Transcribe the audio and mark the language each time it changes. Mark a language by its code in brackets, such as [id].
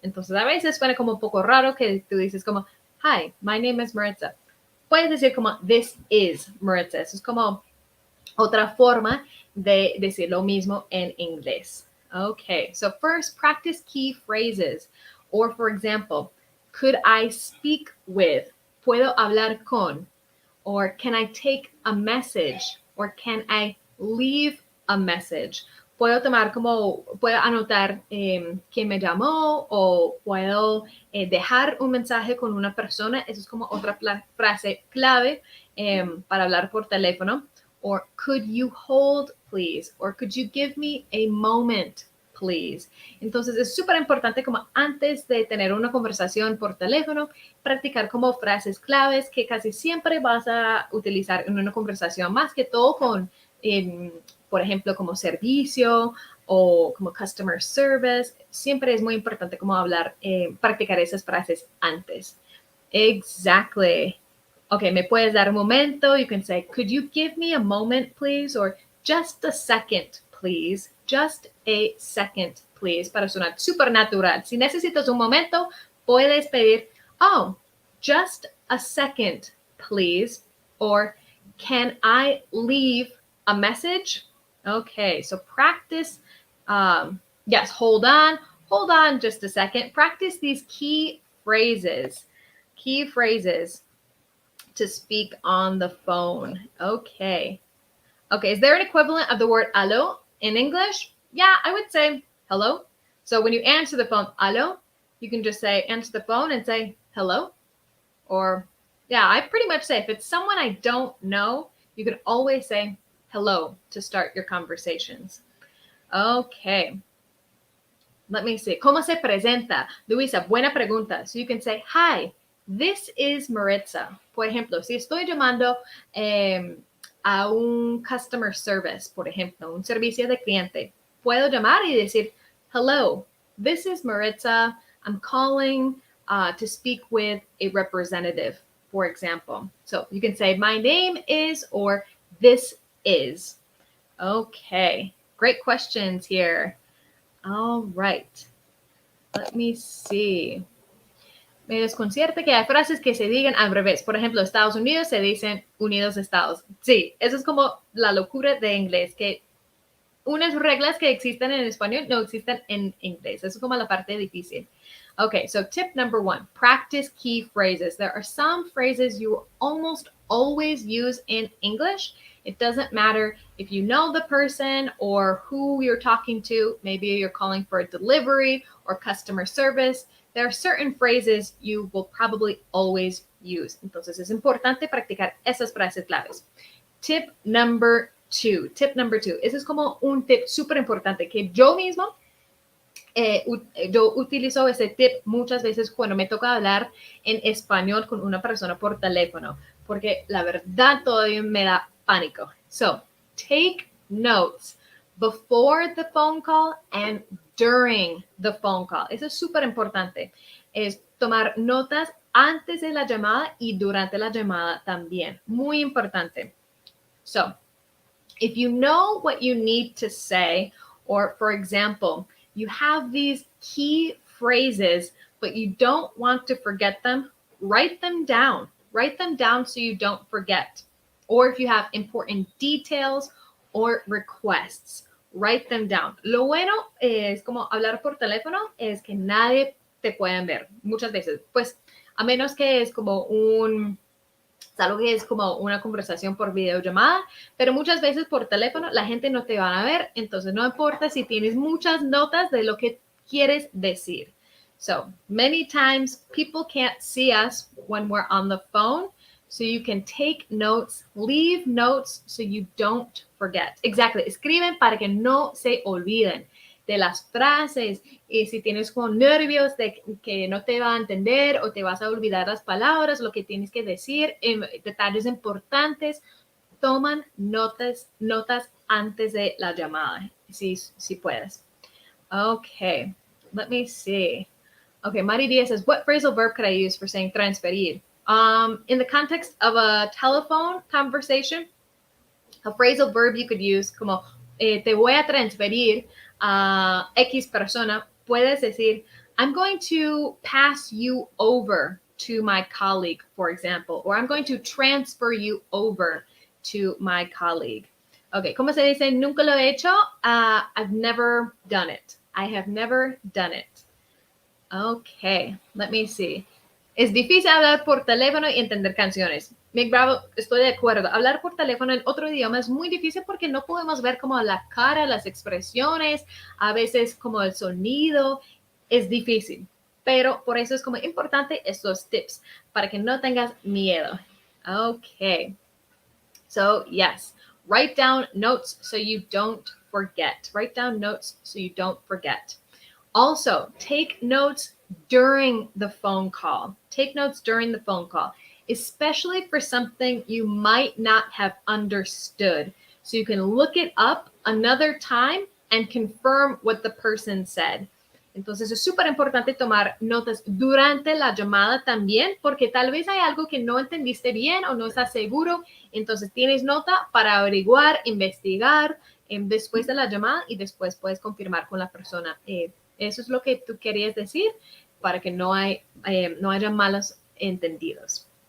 [es] Entonces, a veces suena como un poco raro que tú dices como, [en] hi, my name is Maritza. [es] Puedes decir como, [en] this is Maritza. [es] Eso es como otra forma de decir lo mismo en inglés. [en] Okay, so first, practice key phrases. Or, for example, could I speak with? [es] ¿Puedo hablar con? [en] Or can I take a message? Or can I leave a message? [es] Puedo anotar quién me llamó o puedo dejar un mensaje con una persona. Eso es como otra frase clave para hablar por teléfono. [en] Or could you hold, please? Or could you give me a moment, please? [es] Entonces es súper importante como antes de tener una conversación por teléfono, practicar como frases claves que casi siempre vas a utilizar en una conversación, más que todo con, por ejemplo, como servicio o como customer service. Siempre es muy importante como hablar, practicar esas frases antes. Exactly. Okay, me puedes dar un momento. [en] You can say, could you give me a moment, please? Or just a second, please. Just a second, please. [es] Para sonar súper natural. Si necesitas un momento, puedes pedir, oh, [en] just a second, please. Or can I leave a message? Okay, so practice. Yes, hold on just a second. Practice these key phrases. Key phrases to speak on the phone. Okay. Okay, is there an equivalent of the word aló in English? Yeah, I would say hello. So when you answer the phone, aló, you can just say, answer the phone and say hello. Or, yeah, I pretty much say if it's someone I don't know, you can always say hello to start your conversations. Okay. Let me see. [es] ¿Cómo se presenta? Luisa, buena pregunta. [en] So you can say, hi, this is Maritza. [es] Por ejemplo, si estoy llamando a un customer service, por ejemplo, un servicio de cliente, puedo llamar y decir, [en] hello, this is Maritza. I'm calling to speak with a representative, for example. So you can say, my name is, or this is. Okay, great questions here. All right. Let me see. [es] Me desconcierta que hay frases que se digan al revés. Por ejemplo, Estados Unidos se dicen Unidos Estados. Sí, eso es como la locura de inglés, que unas reglas que existen en español no existen en inglés. Eso es como la parte difícil. [en] Okay, so tip number 1, practice key phrases. There are some phrases you will almost always use in English. It doesn't matter if you know the person or who you're talking to. Maybe you're calling for a delivery or customer service. There are certain phrases you will probably always use. [es] Entonces es importante practicar esas frases claves. [en] Tip number 2. [es] Ese es como un tip súper importante que yo mismo yo utilizo ese tip muchas veces cuando me toca hablar en español con una persona por teléfono, porque la verdad todavía me da pánico. [en] So, take notes before the phone call and during the phone call. [es] Eso es súper importante. Es tomar notas antes de la llamada y durante la llamada también. Muy importante. [en] So, if you know what you need to say, or for example, you have these key phrases, but you don't want to forget them, write them down. Write them down so you don't forget. Or if you have important details or requests, write them down. [es] Lo bueno es como hablar por teléfono es que nadie te puede ver muchas veces, pues a menos que es como es algo que es como una conversación por videollamada, pero muchas veces por teléfono la gente no te va a ver, entonces no importa si tienes muchas notas de lo que quieres decir. [en] So many times people can't see us when we're on the phone, so you can take notes, leave notes so you don't forget. [es] Exactly, escriben para que no se olviden de las frases, y si tienes como nervios de que no te va a entender o te vas a olvidar las palabras, lo que tienes que decir, detalles importantes, toman notas antes de la llamada, si puedes. [en] Okay, let me see. Okay, Mari Diaz says, what phrasal verb could I use for saying transferir? In the context of a telephone conversation, a phrasal verb you could use [es] como te voy a transferir a X persona, puedes decir, [en] I'm going to pass you over to my colleague, for example, or I'm going to transfer you over to my colleague. [es] Okay, ¿cómo se dice? Nunca lo he hecho. [en] I've never done it. I have never done it. Okay, let me see. [es] Es difícil hablar por teléfono y entender canciones. Mick Bravo, estoy de acuerdo. Hablar por teléfono en otro idioma es muy difícil porque no podemos ver como la cara, las expresiones, a veces como el sonido. Es difícil. Pero por eso es como importante estos tips para que no tengas miedo. [en] Okay. So, yes. Write down notes so you don't forget. Write down notes so you don't forget. Also, take notes during the phone call. Take notes during the phone call, especially for something you might not have understood. So you can look it up another time and confirm what the person said. [es] Entonces es súper importante tomar notas durante la llamada también, porque tal vez hay algo que no entendiste bien o no estás seguro. Entonces tienes nota para averiguar, investigar después de la llamada y después puedes confirmar con la persona. Eso es lo que tú querías decir para que no haya malos entendidos.